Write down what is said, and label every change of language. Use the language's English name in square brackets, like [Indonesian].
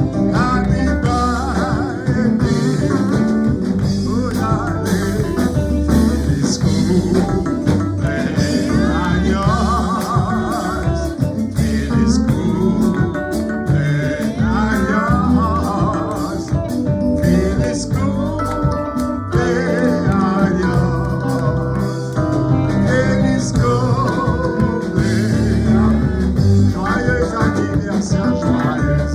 [English] Happy birthday, oh darling. [Spanish] Feliz cumpleaños, feliz cumpleaños, feliz cumpleaños, feliz cumpleaños. [French] Joyeux anniversaire, joyeux